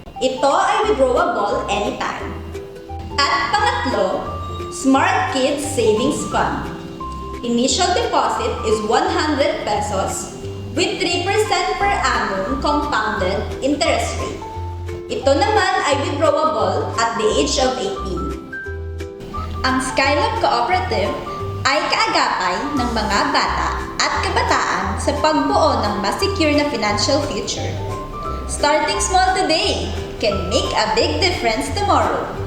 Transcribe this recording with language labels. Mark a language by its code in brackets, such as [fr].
[tl] Ito ay withdrawable anytime. At pangatlo, Smart Kids Savings Fund. [en] Initial deposit is 100 pesos with 3% per annum compounded interest rate. [tl] Ito naman ay [en] withdrawable at the age of 18. [tl] Ang Skylab Cooperative ay kaagapay ng mga bata at kabataan sa pagbuo ng mas secure na financial future. [en] Starting small today can make a big difference tomorrow.